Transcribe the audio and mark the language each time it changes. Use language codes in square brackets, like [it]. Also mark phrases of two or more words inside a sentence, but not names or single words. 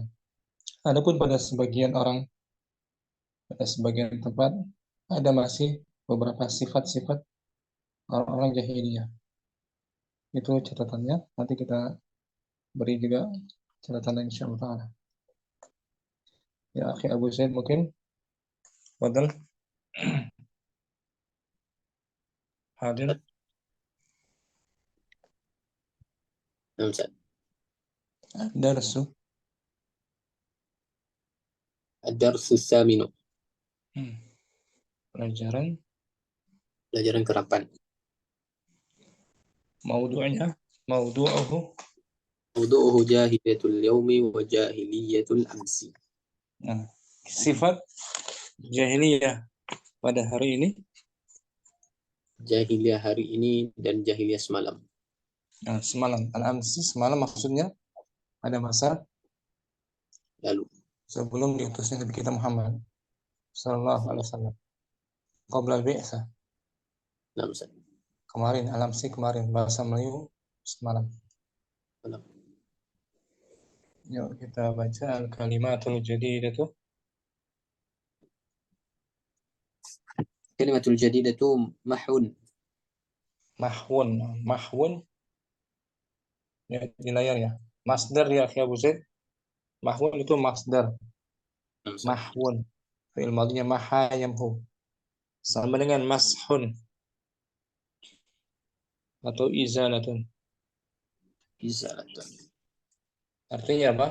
[id] Adapun pada sebagian orang, pada sebagian tempat, ada masih beberapa sifat-sifat orang-orang jahiliyah. Itu catatannya. Nanti kita beri juga catatannya [ar] insyaallah ta'ala. [id] Ya, akhi Abu Zaid mungkin. Fadal. Hadir. [ar] Darsu. Ad-Darsu Tsaminu. [id] Pelajaran ke-8. [ar] Maudu'uhu Jahiliyatul Yaumi wa Jahiliyatul Amsi. [id] Nah, sifat jahiliyah pada hari ini, Jahiliyah hari ini dan jahiliyah semalam. nah, semalam, al-amsi, semalam maksudnya pada masa Lalu sebelum diutusnya Nabi kita Muhammad [ar] sallallahu alaihi wasallam. Qabla al-bi'tsah. [id] Kemarin, al-amsi kemarin, bahasa Melayu semalam. Yuk kita baca [ar] al-kalimatul jadidatu. Kalimatul jadidatu mahun. [id] Mahwun ya, di layar ya. Masdar ya, akhi Abu Zaid. Mahwun itu masdar. Mahwun. Fi'il madhinya [ar] maha yamhu. [id] Sama dengan mashun atau izalatun. Artinya apa?